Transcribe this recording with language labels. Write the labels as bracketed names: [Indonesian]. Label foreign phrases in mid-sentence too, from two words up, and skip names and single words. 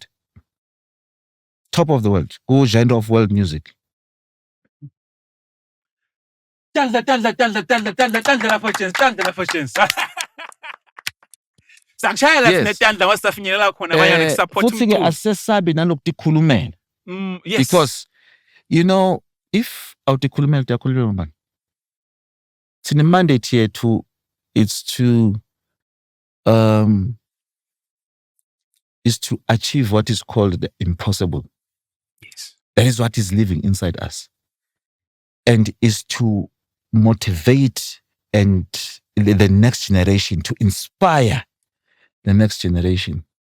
[English] Top of the world. Go genre of world music. Tandla fortunes. [Swati] Sakushayela sinetandla wasisafinyelela khona bayana support futhi ke asesabi nanokudikhulumela. [English] Yes. Because you know, if [Swati] awudikhulumela uyakhuluma manje. Sine mandate yethu [English] is to achieve what is called the impossible. Yes. That is what is living inside us. And is to motivate and the next generation, to inspire the next generation.